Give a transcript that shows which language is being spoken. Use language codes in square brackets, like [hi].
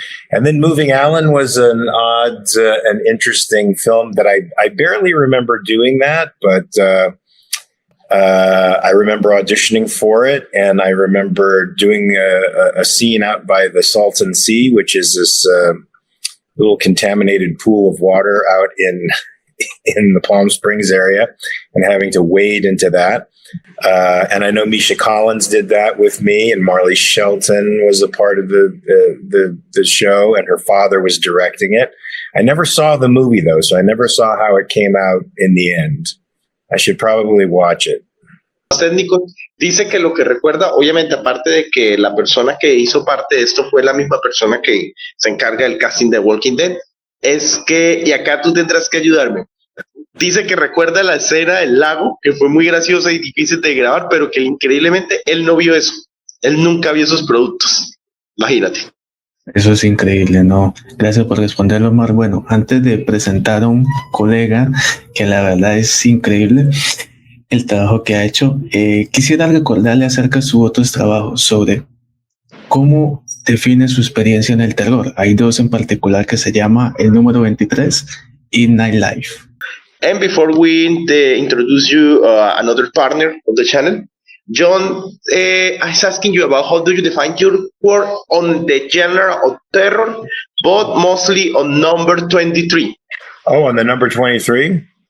[en] And then Moving Alan was an odd and interesting film that I barely remember doing that, but I remember auditioning for it, and I remember doing a scene out by the Salton Sea, which is this little contaminated pool of water out in the Palm Springs area, and having to wade into that. And I know Misha Collins did that with me, and Marley Shelton was a part of the show, and her father was directing it. I never saw the movie, though, so I never saw how it came out in the end. I should probably watch it. [es] Técnico dice que lo que recuerda, obviamente, aparte de que la persona que hizo parte de esto fue la misma persona que se encarga del casting de Walking Dead, es que, y acá tú tendrás que ayudarme, dice que recuerda la escena del lago, que fue muy graciosa y difícil de grabar, pero que increíblemente él no vio eso, él nunca vio esos productos, imagínate. Eso es increíble, ¿no? Gracias por responderlo, Omar. Bueno, antes de presentar a un colega que la verdad es increíble el trabajo que ha hecho, quisiera recordarle acerca de sus otros trabajos sobre cómo define su experiencia en el terror. Hay dos en particular que se llama El Número 23 y Nightlife. [en] And before we introduce you another partner of the channel, Jhon is asking you about how do you define your work on the genre of terror, but mostly on number 23. Oh, on the number 23?